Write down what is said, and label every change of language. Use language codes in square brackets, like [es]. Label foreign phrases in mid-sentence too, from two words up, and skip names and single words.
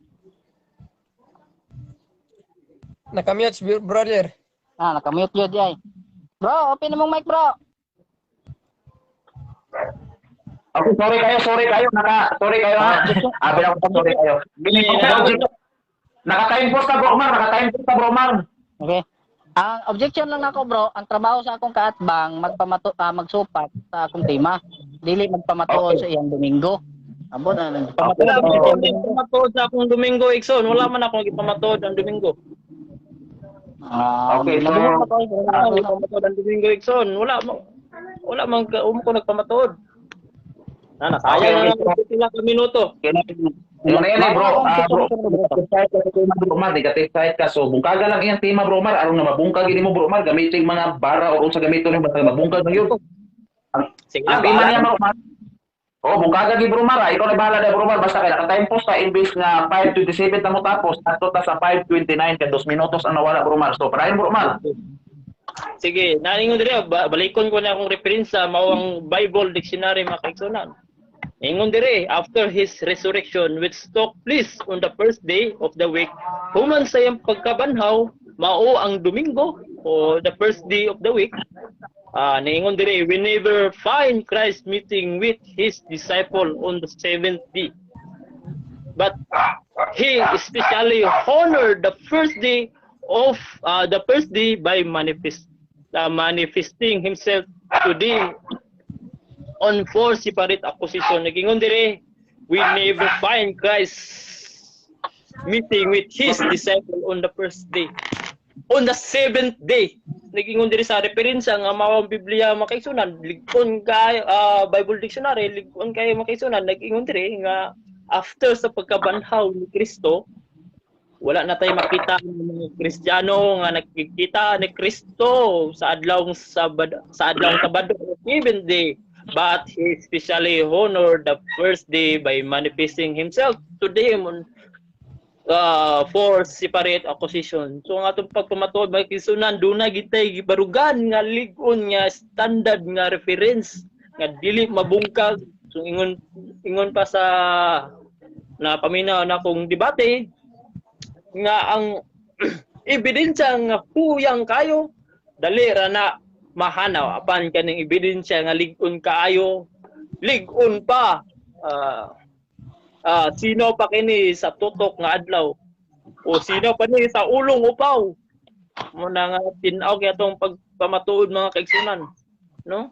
[tl] Nakamute si brother. Nakamute yun, ay. Bro, open na mong mic, bro. Okay, sorry kayo ha. Sorry kayo. Naka-time post ka, bro Omar. Okay. [ceb] Ang objection lang nako, bro, ang trabaho sa akong kaatbang magsupat sa akong tema. Dili magpamatuod sa iyang Domingo. Abo na pamatuod sa akong Domingo, Ikson. Wala man akong ipamatuod ang Domingo. Okay, so pamatuod ang Domingo, Ikson. Wala man ko nagpamatuod. Sayang na lang sila ka minuto. [tl] Ano yan bro? Bro Omar, [en] negative side [tl] ka. [ceb] So, bungkaga lang iyang tema, bro Omar. Aron na mabungkag ini mo, bro Omar. [tl] Gamitin mga bara o sa gamito niyo, basta mabungkag na yun. [ceb] Ang tema niya, bro Omar. Bungkaga gi, bro Omar. Ikaw na bahala na, bro Omar. Basta kaya naka-time post ka, imbis nga 5:27 na mo tapos, nato ta sa 5:29 ka 2 minutos ang nawala, bro Omar. So, parahin, bro Omar. Sige, naingon diri, balikon ko na akong referensya, mao ang [en] Bible dictionary [ceb] makaigsunan. Ingon diri, [en] after his resurrection which took place on the first day of the week, [ceb] human sa iyang pagkabanhaw, mao ang Domingo o [en] the first day of the week. [ceb] Naingon diri, [en] we never find Christ meeting with his disciple on the 7th day. But he especially honored the first day by manifesting himself to them on 4 separate accusation. [ceb] Nagingon diri, [en] we never find Christ meeting with his disciple on the first day. On the 7th day, [ceb] nagingon diri sa referensya nga mao ang Biblia makaigsunan, ligon kay [en] Bible dictionary, [ceb] ligon kay makaigsunan, nagingon diri nga after sa pagkabanhaw ni Kristo, [tl] wala na tayo makita ng mga Kristiyano nga nakikita ni Kristo sa adlawng Sabado, [en] even day. But he especially honored the first day by manifesting himself to them on 4 separate accusation. [ceb] So ang atong pagpamatuod makisunan dunay gitay gibarugan nga ligon nga standard nga reference nga dili mabungkag. So ingon pa sa na paminaw na kong debate nga ang ebidensya nga puyang kayo dali ra na mahanaw apan kaning ebidensya nga lig-on kaayo, lig-on pa sino pa kini sa tutok nga adlaw o sino pa ni sa ulong upaw mo na nga tin-aw kay atong pagpamatuod mga kaigsunan, no?